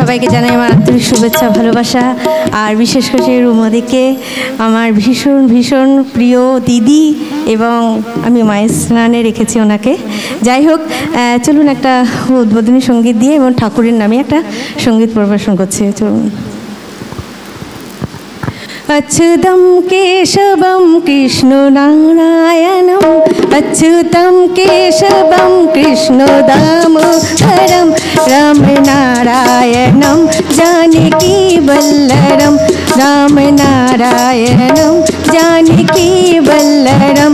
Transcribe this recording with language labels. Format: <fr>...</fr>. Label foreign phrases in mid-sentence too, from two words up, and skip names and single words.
<bn>সবাইকে জানাই আমার আন্তরিক শুভেচ্ছা ভালোবাসা। আর বিশেষ করে রুমাদিকে আমার ভীষণ ভীষণ প্রিয় দিদি, এবং আমি মায়ের স্নানে রেখেছি ওনাকে। যাই হোক, চলুন একটা উদ্বোধনী সঙ্গীত দিয়ে এবং ঠাকুরের নামে একটা সঙ্গীত পরিবেশন করছি। চলুন।</bn> <sa>अच्युतं केशवं कृष्णनारायणं, अच्युतं केशवं कृष्णदामोदरं, रामनारायणं जानकीवल्लभं, रामनारायणं जानकीवल्लभम्।</sa>